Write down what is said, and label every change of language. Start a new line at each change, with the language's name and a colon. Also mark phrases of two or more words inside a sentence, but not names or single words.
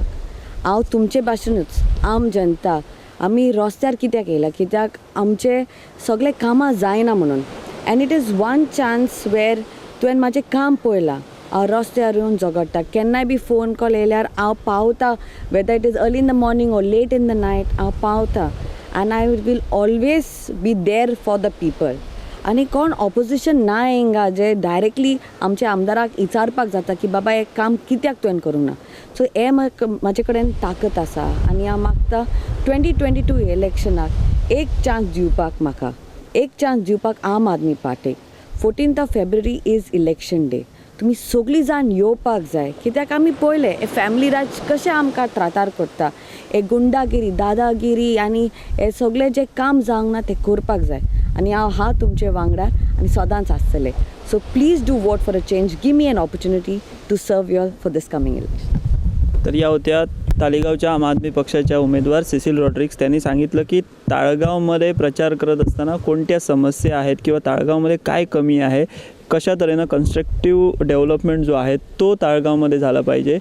Konkani: हांव तुमचे भाशेनूच आम जनता आमी रस्त्यार कित्याक येयला? कित्याक आमचे सगळे कामां जायना म्हणून.
English: and it is one chance where
Konkani: तुवें म्हाजें काम पळयलां. हांव रस्त्यार येवन झगडटा. केन्नाय बी फोन कॉल येयल्यार हांव पावता,
English: whether it is early in the morning or late in the night
Konkani: हांव पावता.
English: And I will always be there for the people.
Konkani: आनी कोण ऑपोजिशन ना हिंगा जे डायरेक्टली आमचे आमदाराक विचारपाक जाता की बाबा हे काम कित्याक तुवें करूंक ना. सो हे म्हाजे कडेन ताकद आसा आनी हांव मागता 2022 इलेक्शनाक एक चान्स दिवपाक. म्हाका एक चान्स दिवपाक आम आदमी पार्टीक.
English: 14th February is election day.
Konkani: तुमी सगळीं जाण येवपाक जाय. कित्याक आमी पळयलें हे फॅमिली राज कशें आमकां त्रातार करता. हे गुंडागिरी, दादागिरी आनी हे सगळें जें काम जावंक ना तें करपाक जाय. आनी हांव हा तुमचे वांगडा आनी सदांच आसतलें.
English: so please do vote for a change. give me an opportunity to serve your for this coming election.
Marathi: तर या होत्या तालिगांवच्या आम आदमी पक्षाच्या उमेदवार सिसिल रॉड्रिग्स. त्यांनी सांगितलं की ताळगावमध्ये प्रचार करत असताना कोणत्या समस्या आहेत किंवा ताळगावमध्ये काय कमी आहे, कशा तऱ्हेनं
English: constructive development
Marathi: जो आहे तो ताळगावमध्ये झाला पाहिजे.